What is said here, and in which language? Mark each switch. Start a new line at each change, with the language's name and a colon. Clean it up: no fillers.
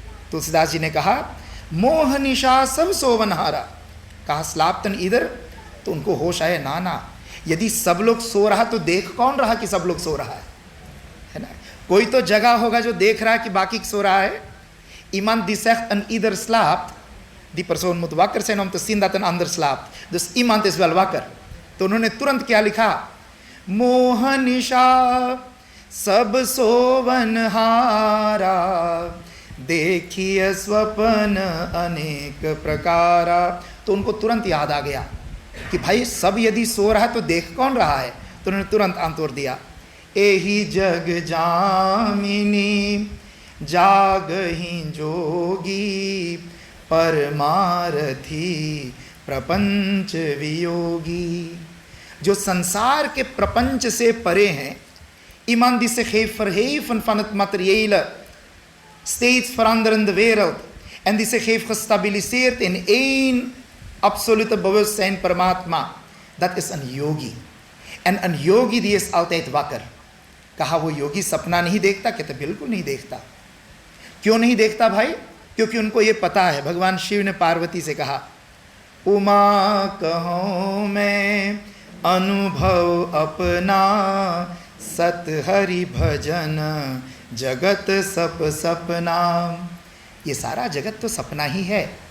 Hindi: तुलसीदास जी ने कहा मोह निशा सब सोवनहारा। कहा स्लाप्तन इधर, तो उनको होश आया ना ना, यदि सब लोग सो रहा तो देख कौन रहा कि सब लोग सो रहा है ना? कोई तो जगह होगा जो देख रहा है कि बाकी सो रहा है।
Dutch: Iemand die zegt en ieder slaapt, die persoon moet wakker zijn om te zien dat een ander slaapt. Dus iemand is wel wakker।
Hindi: तो उन्होंने तुरंत क्या लिखा? मोह निशा सब सोवन हारा, देखिए स्वपन अनेक प्रकारा। तो उनको तुरंत याद आ गया कि भाई सब यदि सो रहा है तो देख कौन रहा है? तो उन्होंने तुरंत आंतोर दिया, एही जग जामिनी जागही जोगी, परमारथी प्रपंच वियोगी। जो संसार के प्रपंच से परे हैं,
Dutch: iemand die zich heeft verheven van het materiële, steeds veranderende wereld, en die zich heeft gestabiliseerd in één absolute bewustzijn Paramatma, dat is een yogi। En een yogi die is altijd wakker।
Hindi: कहा वो योगी सपना नहीं देखता? कहते बिल्कुल नहीं देखता। क्यों नहीं देखता भाई? क्योंकि उनको ये पता है। भगवान शिव ने पार्वती से कहा उमा कहूँ मैं अनुभव अपना, सत हरि भजन जगत सप सपना। ये सारा जगत तो सपना ही है।